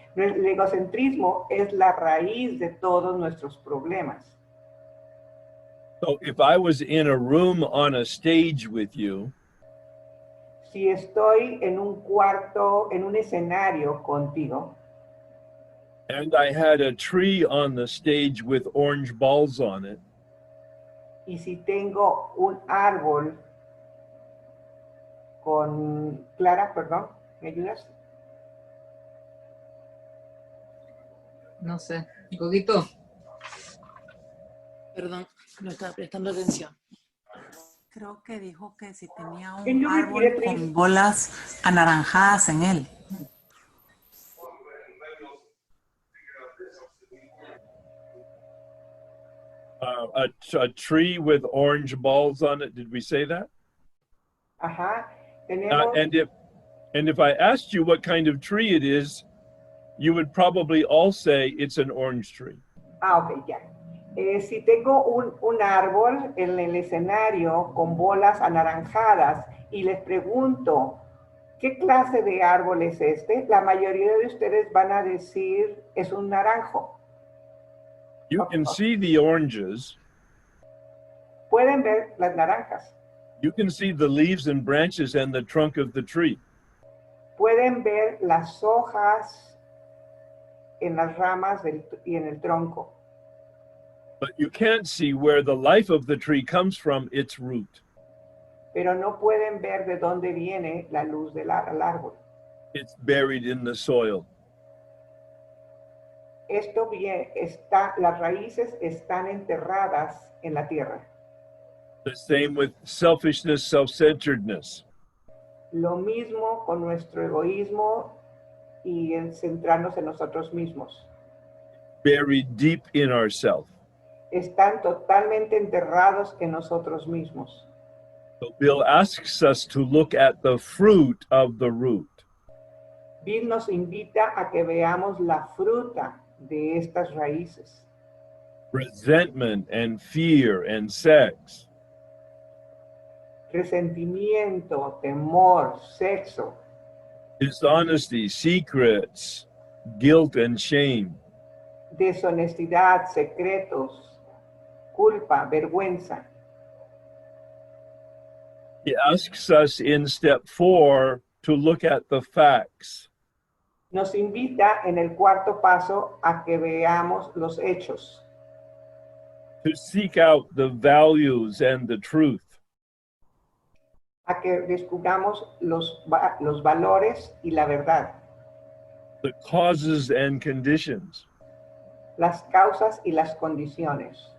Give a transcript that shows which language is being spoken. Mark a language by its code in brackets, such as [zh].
[es] El egocentrismo es la raíz de todos nuestros problemas. [en] So if I was in a room on a stage with you, [es] si estoy en un cuarto, en un escenario contigo, [en] and I had a tree on the stage with orange balls on it, [es] y si tengo un árbol con Clara, perdón, ¿me ayudas? No sé, Godito. Perdón, no estaba prestando atención. Creo que dijo que si tenía [en] Can [es] un [en] you [es] árbol [en] repeat it, please? [es] con bolas anaranjadas en él. [en] a tree with orange balls on it. Did we say that? [es] Ajá, Tenemos, [en] And if I asked you what kind of tree it is, you would probably all say it's an orange tree. [es] ok, ya. Si tengo un árbol en el escenario con bolas anaranjadas y les pregunto, ¿qué clase de árbol es este? La mayoría de ustedes van a decir, es un naranjo. [en] You can see the oranges. [es] Pueden ver las naranjas. [en] You can see the leaves and branches and the trunk of the tree. [es] Pueden ver las hojas en las ramas y en el tronco. [en] But you can't see where the life of the tree comes from, its root. [es] Pero no pueden ver de dónde viene la luz del árbol. [en] It's buried in the soil. [es] Esto bien las raíces están enterradas en la tierra. [en] The same with selfishness, self-centeredness. [es] Lo mismo con nuestro egoísmo y el centrarnos en nosotros mismos. [en] Buried deep in ourselves. [es] Están totalmente enterrados en nosotros mismos. [en] So Bill asks us to look at the fruit of the root. [es] Bill nos invita a que veamos la fruta de estas raíces. [en] Resentment and fear and sex. [es] Resentimiento, temor, sexo, [en] Dishonesty, secrets, guilt and shame. [es] deshonestidad, secretos, culpa, vergüenza. [en] He asks us in step 4 to look at the facts. [es] Nos invita en el cuarto paso a que veamos los hechos, [en] To seek out the values and the truth. [es] a que descubramos los valores y la verdad, [en] The causes and conditions. [es] las causas y las condiciones,